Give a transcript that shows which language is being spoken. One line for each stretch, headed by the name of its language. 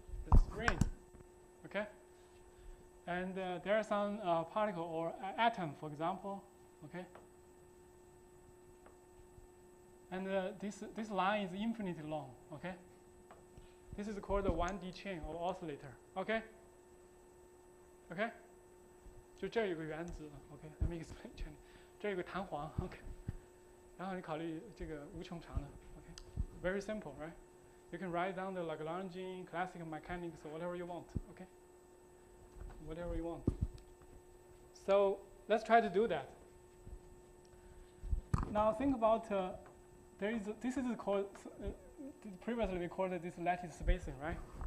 English: The spring, okay? And there are some particle or atom, for example, okay? And this line is infinitely long, okay? This is called the 1D chain of oscillator, okay? Okay?
Chinese: 就这儿有个原子 ，OK，
English: let me explain
Chinese: 这儿有个弹簧 ，OK， 然后你考虑这个无穷长的 ，OK，
English: very simple, right? You can write down the Lagrangian, classical mechanics, whatever you want, okay? Whatever you want. So let's try to do that. Now think about this is called previously we called this lattice spacing, right?